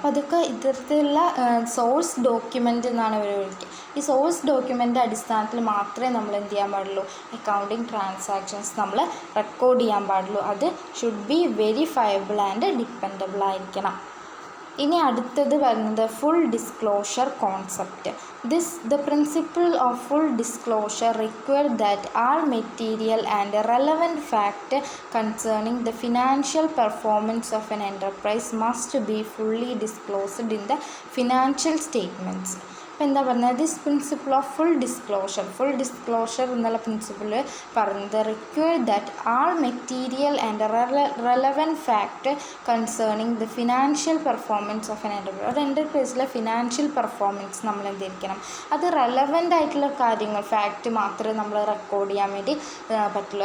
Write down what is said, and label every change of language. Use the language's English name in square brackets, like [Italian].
[Malayalam] അപ്പോൾ അതൊക്കെ ഇത്തരത്തിലുള്ള സോഴ്സ് ഡോക്യുമെൻ്റ് എന്നാണ് ഇവർ വിളിക്കുക. ഈ സോഴ്സ് ഡോക്യുമെൻ്റ് അടിസ്ഥാനത്തിൽ മാത്രമേ നമ്മൾ എന്ത് ചെയ്യാൻ പാടുള്ളൂ, അക്കൗണ്ടിങ് ട്രാൻസാക്ഷൻസ് നമ്മൾ റെക്കോർഡ് ചെയ്യാൻ പാടുള്ളൂ. [English] അത് should be verifiable and dependable ആയിരിക്കണം. [Malayalam] ഇനി അടുത്തത് പറയുന്നത് full disclosure concept. [English] The principle of full disclosure requires that all material and relevant fact concerning the financial performance of an enterprise must be fully disclosed in the financial statements. [Malayalam] അപ്പോൾ എന്താ പറഞ്ഞത്, [English] this principle of full disclosure [Malayalam] എന്നുള്ള principle പറയുന്നത് [English] Require that all material and relevant fact concerning the financial performance of an enterprise. [Malayalam] ഒരു എൻ്റർപ്രൈസിലെ financial performance നമ്മൾ എന്തിരിക്കണം, അത് relevant ആയിട്ടുള്ള കാര്യങ്ങൾ, ഫാക്റ്റ് മാത്രമേ നമ്മൾ റെക്കോർഡ് ചെയ്യാൻ വേണ്ടി പറ്റുള്ളൂ.